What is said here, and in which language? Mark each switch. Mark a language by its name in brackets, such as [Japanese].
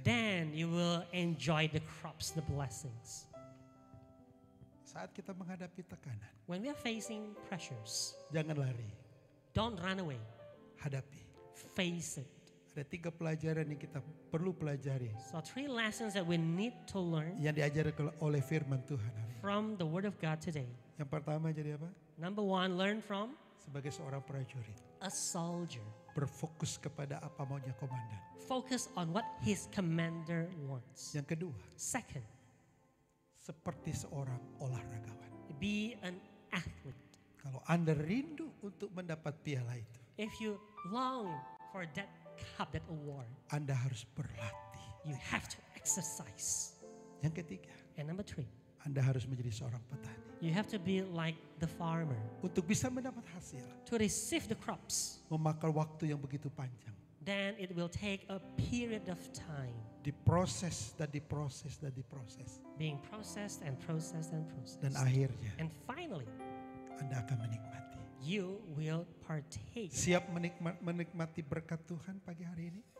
[English] Then you will enjoy the crops, the blessings. [Indonesian] Saat kita menghadapi tekanan, [English] When we are facing pressures, [Indonesian] jangan lari, [English] don't run away. [Indonesian] hadapi. [English] Face it. [Indonesian] Ada 3 pelajaran yang kita perlu pelajari [English] So 3 lessons that we need to learn [Indonesian] yang diajarkan oleh firman Tuhan hari ini. [English] from the Word of God today. [Indonesian] Yang pertama jadi apa? [English] Number 1, learn from [Indonesian] Sebagai seorang prajurit, [English] a soldier. [Indonesian] berfokus kepada apa maunya komandan. [English] Focus on what his commander wants. [Indonesian] Yang kedua, [English] Second, [Indonesian] seperti seorang olahragawan. [English] be an athlete. [Indonesian] Kalau Anda rindu untuk mendapat piala itu, [English] If you long for that cup, that award, [Indonesian] Anda harus berlatih. [English] you have to exercise. [Indonesian] Yang ketiga, [English] And number 3, [Indonesian] Anda harus menjadi seorang petani. [English] you have to be like the farmer. [Indonesian] Untuk bisa mendapat hasil, [English] To receive the crops, [Indonesian] memakan waktu yang begitu panjang. [English] then it will take a period of time [Indonesian] Diproses dan diproses dan diproses. [English] being processed and processed and [Indonesian] Dan [English] processed. [Indonesian] akhirnya [English] And finally, [Indonesian] Anda akan menikmati. [English] you will partake [Indonesian] Siap menikmati berkat Tuhan pagi hari ini?